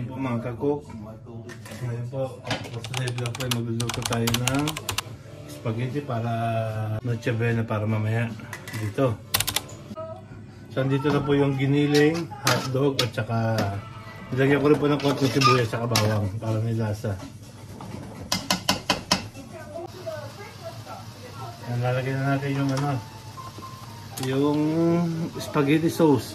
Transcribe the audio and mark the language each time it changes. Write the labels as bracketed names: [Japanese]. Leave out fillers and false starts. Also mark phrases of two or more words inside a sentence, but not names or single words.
[Filipino] mga kakok. Ngayon po, sa vlog po ay magluluto tayo ng spaghetti para [Spanish] noche buena [Filipino] para mamaya dito. So dito na po yung giniling, hotdog at saka nilagyan ko rin po ng konting sibuyas at bawang para may lasa. Lalagyan na natin yung yung [English] spaghetti sauce.